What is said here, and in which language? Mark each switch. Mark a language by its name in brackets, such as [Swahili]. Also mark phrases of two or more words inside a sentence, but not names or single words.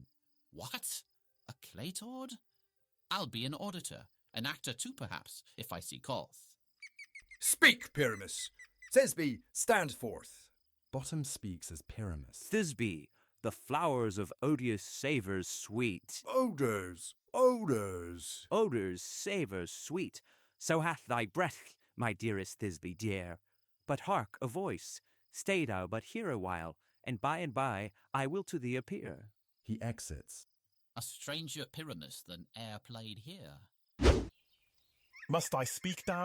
[English] What? A claytord? I'll be an auditor, an actor too, perhaps, if I see cause. Speak, Pyramus! Thisbe, stand forth. Bottom speaks as Pyramus. Thisbe, the flowers of odious savours sweet. Odours, odours. Odours, savours sweet. So hath thy breath, my dearest Thisbe dear. But hark, a voice. Stay thou but here a while, and by I will to thee appear. He exits. A stranger Pyramus than e'er played here. Must I speak now?